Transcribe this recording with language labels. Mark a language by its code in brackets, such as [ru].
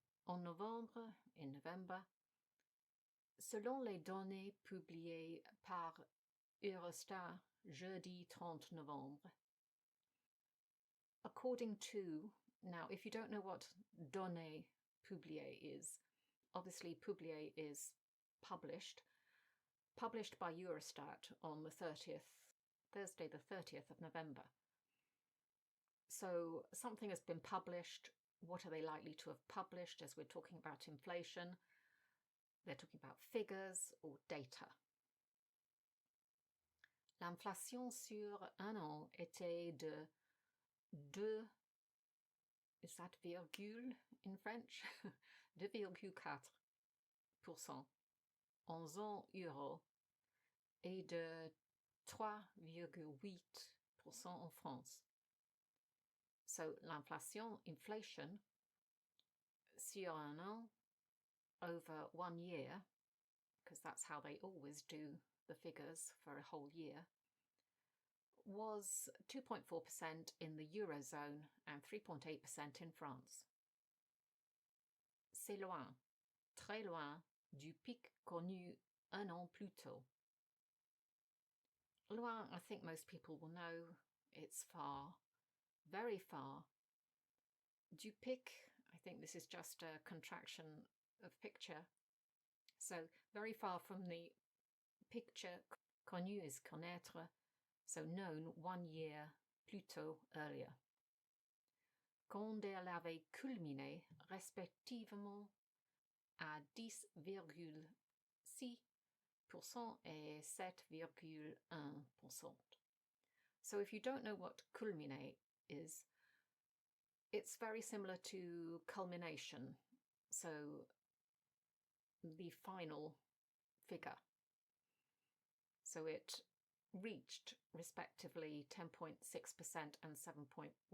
[fr] En novembre, [en] in November, [fr] selon les données publiées par Eurostat jeudi 30 novembre, [en] according to, now if you don't know what données publiées is, obviously publié is published by Eurostat on the Thursday the 30th of November. So something has been published. What are they likely to have published as we're talking about inflation? They're talking about figures or data. [fr] L'inflation sur un an était de 2, [en] is that virgule in French? [fr] 2,4% en zone euro et de 3,8% en France. [en] So l'inflation, inflation, [fr] sur un an, [en] over 1 year, because that's how they always do the figures for a whole year, was 2.4% in the Eurozone and 3.8% in France. [fr] C'est loin, très loin du pic connu un an plus tôt. [en] Loin, I think most people will know, it's far, very far. Du pic, I think this is just a contraction of picture. So very far from the picture. Connu is connaître, so known 1 year [fr] plus tôt, [en] earlier. [fr] Quand elle avait culminé respectivement à 10,6% et 7,1%. [en] So if you don't know what culminate is, it's very similar to culmination, so the final figure. So it reached respectively 10.6% and 7.1%.